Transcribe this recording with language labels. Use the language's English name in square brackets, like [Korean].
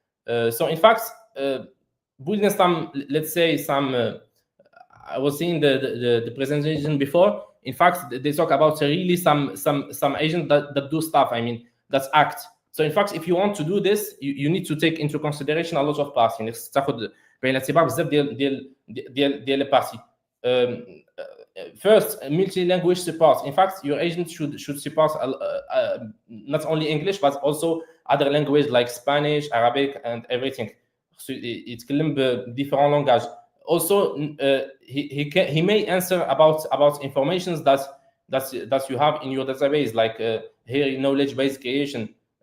[English] So in fact, building some, let's say some. I was seeing the presentation before. In fact, they talk about really some agents that do stuff. I mean, that's act. So in fact, if you want to do this, you need to take into consideration a lot of parts. [Arabic] يعني تاخذ بعين الاعتبار بزاف ديال [French] les parties. [English] First, multi-language support. In fact, your agent should support not only English but also other languages like Spanish, Arabic, and everything. So [Arabic] يتكلم [English] بdifferent languages. Also, he may answer about informations that you have in your database, like here knowledge base creation.